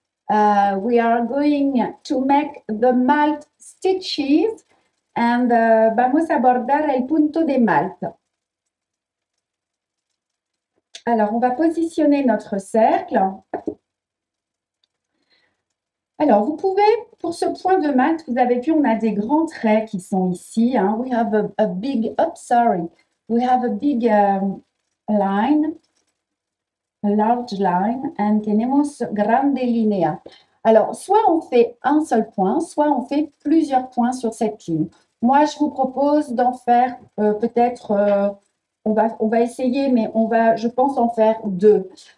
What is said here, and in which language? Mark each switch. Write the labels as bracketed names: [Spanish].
[English] We are going to make the Malte stitches and [Spanish] vamos a bordar el punto de Malte. [French] Alors, on va positionner notre cercle. Alors, vous pouvez, pour ce point de Malte, vous avez vu, on a des grands traits qui sont ici. Hein. [English] We have a big, we have a big line, a large line, and [Spanish] tenemos grande línea. [French] Alors, soit on fait un seul point, soit on fait plusieurs points sur cette ligne. Moi, je vous propose d'en faire peut-être, on va essayer, mais je pense en faire deux.